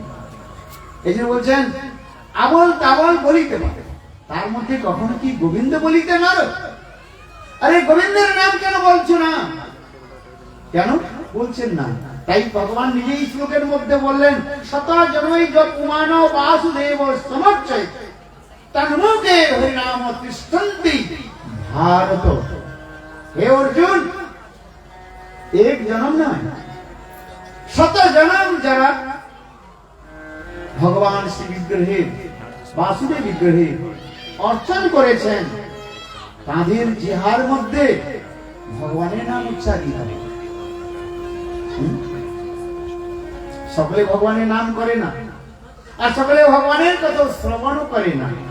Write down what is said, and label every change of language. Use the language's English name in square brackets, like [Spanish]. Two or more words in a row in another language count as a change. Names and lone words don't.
[Bangla] এই জন্য বলছেন আবল তাবল বলিতে পারে, তার মধ্যে কখনো কি গোবিন্দ বলিতে নারো। আরে গোবিন্দের নাম কেন বলছো না, কেন বলছেন না? তাই ভগবান নিজেই শ্লোকের মধ্যে বললেন, [Sanskrit] শত জন্মই জপুমান বাসুদেব সমর্চয় तन्मुखे हरिनाम तिष्ठन्ति भारत। [Bangla] হে অর্জুন, এক জন্ম নয়, 100 জন্ম যারা ভগবান শ্রী বিগ্রহে বাসুদেব বিগ্রহে অর্চন করেছেন, তাদের জিহার মধ্যে ভগবানের নাম উচ্চারিত হয়। সকলে ভগবানের নাম করে না, আর সকলে ভগবানের কথা শ্রবণও করে না।